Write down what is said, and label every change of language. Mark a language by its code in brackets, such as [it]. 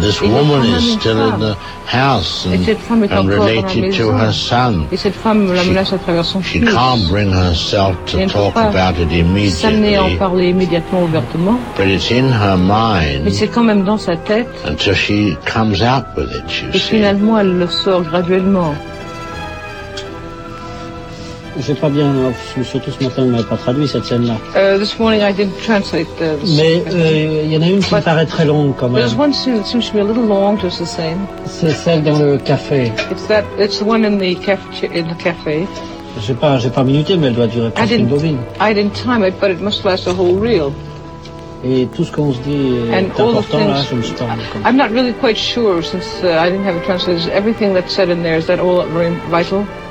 [en] This woman is still in the house and related to her son. She can't bring herself to talk about it immediately. But it's in her mind. Until she comes out with it, you see. [fr] Et finalement, elle le sort graduellement. J'ai pas bien, surtout ce matin, on m'a pas traduit cette scène-là. [en] This morning I didn't translate the. [fr] Mais il y en a une qui me paraît très longue quand même. [en] There's one scene that seems to be a little long, just the same. [fr] C'est celle dans le café. [en] It's the one in the café. [fr] J'ai pas minuté, mais elle doit durer presque une bobine. [en] I didn't time it, but it must last a whole reel. [fr] Et tout ce qu'on se dit est important, là, je me suis [en] I'm not really quite sure, since I didn't have a translator. Everything that's said in there, is that all very vital?